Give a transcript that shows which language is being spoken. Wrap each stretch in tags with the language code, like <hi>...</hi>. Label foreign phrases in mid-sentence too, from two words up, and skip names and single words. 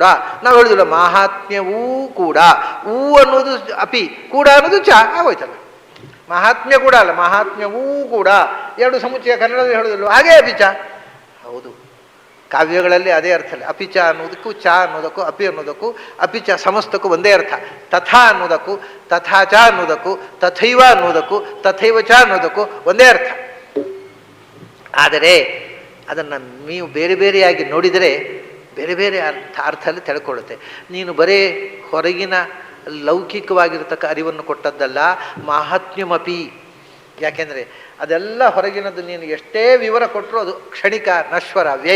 <kn>ನಾವು ಹೇಳಿದಿಲ್ಲ ಮಹಾತ್ಮ್ಯವೂ ಕೂಡ, ಊ ಅನ್ನೋದು ಅಪಿ, ಕೂಡ ಅನ್ನೋದು ಚ ಆಗೋಯ್ತಲ್ಲ. ಮಹಾತ್ಮ್ಯ ಕೂಡ ಅಲ್ಲ, ಮಹಾತ್ಮ್ಯವೂ ಕೂಡ. 2 ಸಮುಚ್ಚಯ ಕನ್ನಡದಲ್ಲಿ ಹೇಳೋದಿಲ್ಲ, ಹಾಗೇ ಅಪಿಚ. ಹೌದು, ಕಾವ್ಯಗಳಲ್ಲಿ ಅದೇ ಅರ್ಥ ಇಲ್ಲ. ಅಪಿಚ ಅನ್ನೋದಕ್ಕೂ, ಚ ಅನ್ನೋದಕ್ಕೂ, ಅಪಿ ಅನ್ನೋದಕ್ಕೂ, ಅಪಿಚ ಸಮಸ್ತಕ್ಕೂ ಒಂದೇ ಅರ್ಥ. ತಥಾ ಅನ್ನೋದಕ್ಕೂ,</kn> <sa>ತಥಾ ಚ</sa> <kn>ಅನ್ನೋದಕ್ಕೂ, ತಥೈವ ಅನ್ನೋದಕ್ಕೂ,</kn> <sa>ತಥೈವ ಚ</sa> <kn>ಅನ್ನೋದಕ್ಕೂ ಒಂದೇ ಅರ್ಥ. ಆದರೆ ಅದನ್ನು ನೀವು ಬೇರೆ ಬೇರೆಯಾಗಿ ನೋಡಿದರೆ ಬೇರೆ ಬೇರೆ ಅರ್ಥದಲ್ಲಿ ತಿಳ್ಕೊಳ್ಳುತ್ತೆ. ನೀನು ಬರೇ ಹೊರಗಿನ ಲೌಕಿಕವಾಗಿರತಕ್ಕ ಅರಿವನ್ನು ಕೊಟ್ಟದ್ದಲ್ಲ, ಮಾಹಾತ್ಮ್ಯಮಪಿ. ಯಾಕೆಂದರೆ ಅದೆಲ್ಲ ಹೊರಗಿನದ್ದು ನೀನು ಎಷ್ಟೇ ವಿವರ ಕೊಟ್ಟರೂ ಅದು ಕ್ಷಣಿಕ, ನಶ್ವರ, ವ್ಯಯ.</kn>